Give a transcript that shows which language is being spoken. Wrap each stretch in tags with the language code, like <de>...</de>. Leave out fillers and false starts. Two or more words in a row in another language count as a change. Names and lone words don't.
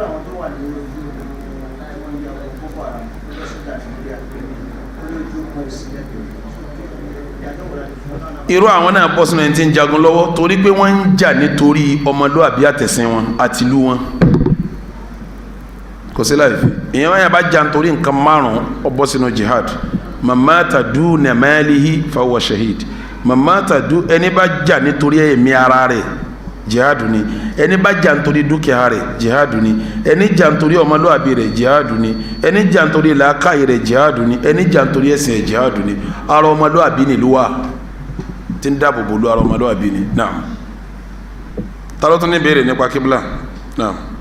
<yo>irú àwọn náà bọ́ sínú ẹni tí ń jagun lọ́wọ́ torí pé wọ́n ń jà nítorí ọmọlúwàbí àtẹ̀sìn wọn àti ìlú wọn kò sí láì fi ìyẹn wáyà bá jà nítorí nǹkan márùn ó bọ́ sínú jihad</yo> <ar>من مات دون ماله فهو شهيد من مات دو</ar> <yo>ẹni bá jà nítorí ẹ̀mí ara rẹ̀ jihadu ni ẹni bá jà nítorí dúkìá rẹ̀ jihadu ni ẹni jà nítorí ọmọlúwàbí rẹ̀ jihadu ni ẹni jà nítorí làákàyè rẹ̀ jihadu ni ẹni jà nítorí ẹ̀sìn rẹ̀ jihadu ni ara ọmọlúwàbí ni lúwà tí ń dáàbò bò lú ara ọmọlúwàbí ni náà ta ló tún ní béèrè nípa kíbla náà.</yo>